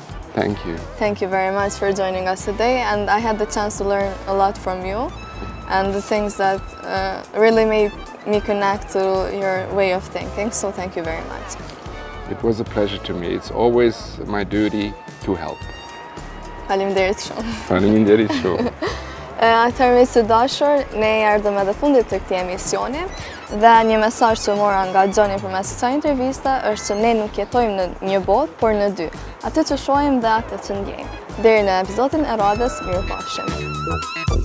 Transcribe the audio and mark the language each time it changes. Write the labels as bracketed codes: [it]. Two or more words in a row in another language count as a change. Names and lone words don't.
[en] Thank you. Thank you very much for joining us today, and I had the chance to learn a lot from you and the things that really made me connect to your way of thinking, so thank you very much. It was a pleasure to me. It's always my duty to help. [sq] Faleminderit shumë. Faleminderit shumë. Atëherë miq të dashur, ne erdhëm edhe fundit të këtij emisioni dhe një mesazh që mora nga Johnny përmes kësaj interviste është që ne nuk jetojmë në një botë, por në dy. Atë që shohim dhe atë që ndjejmë. Deri në episodin e radhës, mirupafshim.